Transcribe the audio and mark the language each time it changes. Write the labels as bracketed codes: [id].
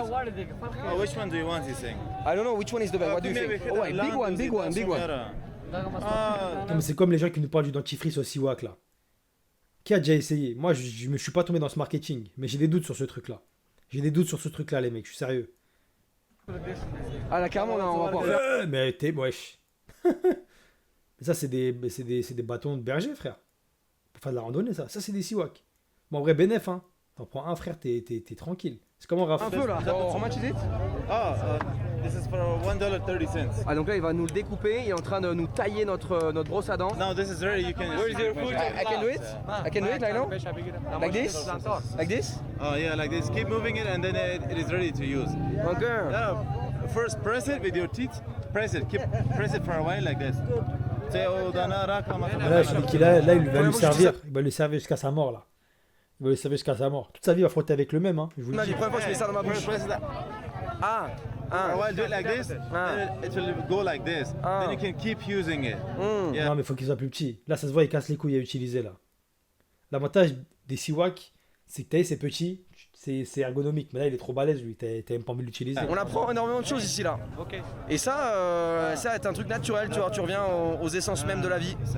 [en] Oh, which one do you want, he's saying? I don't know, which one is the best? What do you think? Oh, ouais, big one. Ah, [fr] Non, mais c'est comme les gens qui nous parlent du dentifrice au Siwak là. Qui a déjà essayé? Moi, je me suis pas tombé dans ce marketing, mais j'ai des doutes sur ce truc-là. J'ai des doutes sur ce truc-là, les mecs, je suis sérieux. Ah là, carrément, on va pouvoir faire. Mais t'es wesh. Mais ça, c'est des bâtons de berger, frère. Pour faire de la randonnée, ça. Ça, c'est des Siwak. Bon, en vrai, bénéf, hein. T'en prends un, frère, t'es tranquille. C'est comment, Raph? Un peu là. [en] How much is it? this is for $1.30. [fr] Ah donc là il va nous le découper, il est en train de nous tailler notre brosse à dents. [en] Now this is ready. You can. Where is your food? I can do it? I can do it like now? Like this? Like this? Oh yeah, like this. Keep moving it, and then it is ready to use. Okay. First, press it with your teeth. Press it. Press it for a while like this. [fr] Là, celui qui là, il va lui servir. Il va lui servir jusqu'à sa mort, là. Il va lui servir jusqu'à sa mort. Toute sa vie, il va frotter avec le même, hein. Je vous le Non, dis. la première fois que je mets ça dans ma bouche. Ah. [en] For a while, do it like this. Then it will go like this. Then you can keep using it. Yeah. [fr] Non, mais il faut qu'il soit plus petit. Là, ça se voit, il casse les couilles à utiliser, là. L'avantage des Siwak, c'est que t'as c'est petit, c'est ergonomique. Mais là, il est trop balèze, lui. T'as même pas envie de l'utiliser. On apprend énormément de choses ici là. Et ça, ça est un truc naturel, tu vois, tu reviens aux essences même de la vie.